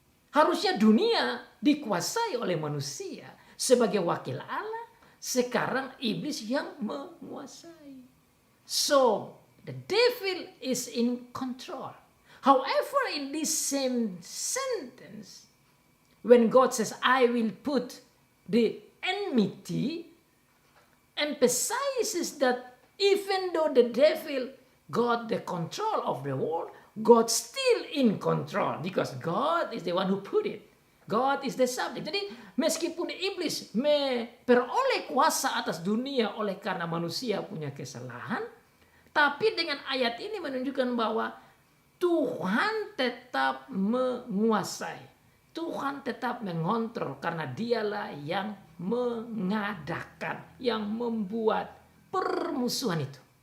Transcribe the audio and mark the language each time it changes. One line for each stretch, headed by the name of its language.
Indonesian: Harusnya dunia dikuasai oleh manusia sebagai wakil Allah. Sekarang iblis yang menguasai.
English: So the devil is in control. However, in this same sentence, when God says, I will put the enmity, emphasizes that even though the devil got the control of the world, God still in control because God is the one who put it. God is the subject.
Indonesian: Jadi meskipun iblis memperoleh kuasa atas dunia oleh karena manusia punya kesalahan, tapi dengan ayat ini menunjukkan bahwa Tuhan tetap menguasai. Tuhan tetap mengontrol karena dialah yang mengadakan, yang membuat permusuhan itu.